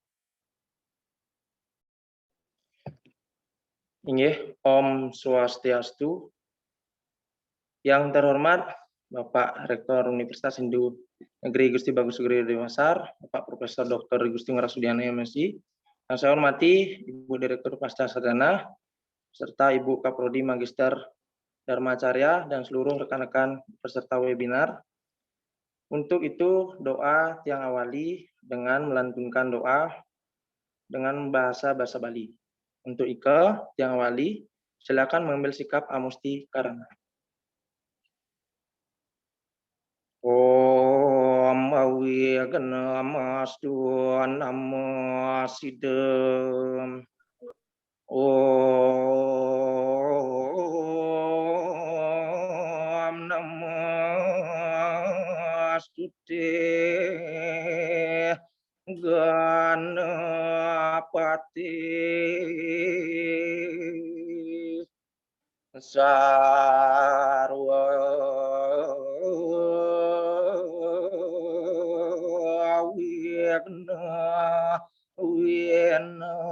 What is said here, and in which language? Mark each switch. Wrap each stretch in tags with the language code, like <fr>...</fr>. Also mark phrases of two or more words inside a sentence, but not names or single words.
<id>Inggih, Om Swastiastu. Yang terhormat Bapak Rektor Universitas Hindu Negeri Gusti Bagus Sugriwa Denpasar, Bapak Profesor Dr. Gusti Ngarasudiana MSI. Yang saya hormati Ibu Direktur Pasca Sarjana, serta Ibu Kaprodi Magister Dharma Acarya dan seluruh rekan-rekan peserta webinar. Untuk itu, doa yang awali dengan melantunkan doa dengan bahasa Bali. Untuk Ika yang awali, silakan mengambil sikap</id> <sa>amusti karana. Om awi gana mastu namasidam. Om namastute ganapati sarwa wina</sa>